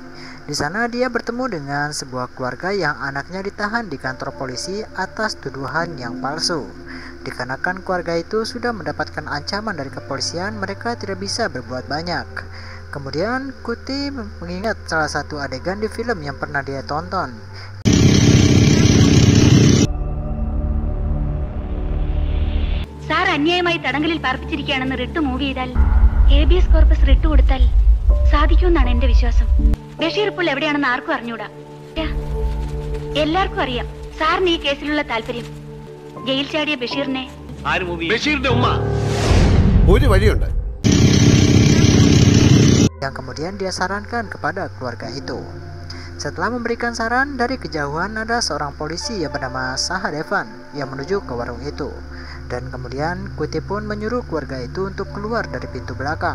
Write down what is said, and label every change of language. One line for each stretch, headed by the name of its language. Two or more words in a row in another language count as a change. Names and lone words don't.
Indonesian: Di sana dia bertemu dengan sebuah keluarga yang anaknya ditahan di kantor polisi atas tuduhan yang palsu. Dikarenakan keluarga itu sudah mendapatkan ancaman dari kepolisian, mereka tidak bisa berbuat banyak. Kemudian Kuti mengingat salah satu adegan di film yang pernah dia tonton.
Malayalam: സാർ അന്യായമായി തടങ്കലിൽ പാർപ്പിച്ചിരിക്കുകയാണെന്ന്
English: writ move
Malayalam: ചെയ്താൽ
English: habeas corpus writ
Malayalam: കൊടുത്താൽ സാധിക്കുമെന്നാണ് എന്റെ വിശ്വാസം. ബഷീർ ഇപ്പോൾ എവിടെയാണെന്ന് ആർക്കും അറിഞ്ഞൂടാ. എല്ലാവർക്കും അറിയാം സാറിന് ഈ കേസിലുള്ള താല്പര്യം. ജയിൽ ചാടിയ ബഷീറിനെ ബഷീറിന്റെ ഉമ്മ ഒരു വഴിയുണ്ട്.
Indonesian: Yang kemudian dia sarankan kepada keluarga itu. Setelah memberikan saran, dari kejauhan ada seorang polisi yang bernama Sahadevan yang menuju ke warung itu. Dan kemudian Kuti pun menyuruh keluarga itu untuk keluar dari pintu belakang.